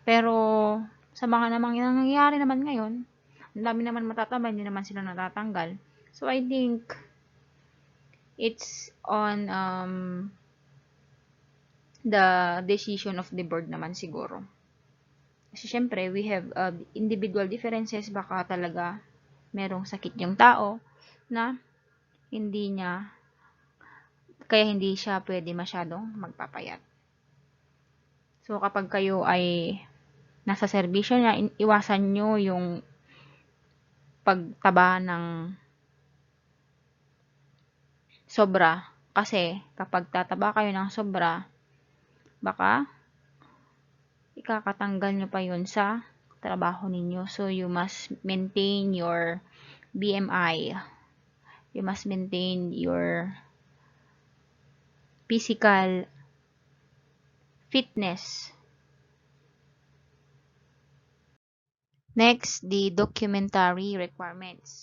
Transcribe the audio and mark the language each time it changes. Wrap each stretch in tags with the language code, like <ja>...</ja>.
<tl>Pero, sa mga namang nangyayari naman ngayon, ang dami naman matataba, hindi naman sila natatanggal.</tl> <en>So, I think, it's on the decision of the board</en> <tl>naman siguro. Kasi syempre,</tl> <en>we have individual differences.</en> <tl>Baka talaga merong sakit yung tao na kaya hindi siya pwede masyadong magpapayat. So, kapag kayo ay nasa serbisyo niya, iwasan nyo yung pagtaba ng sobra. Kasi, kapag tataba kayo ng sobra, baka ikakatanggal nyo pa yun sa trabaho ninyo.</tl> <en>So, you must maintain your BMI. You must maintain your physical fitness. Next, the documentary requirements.</en>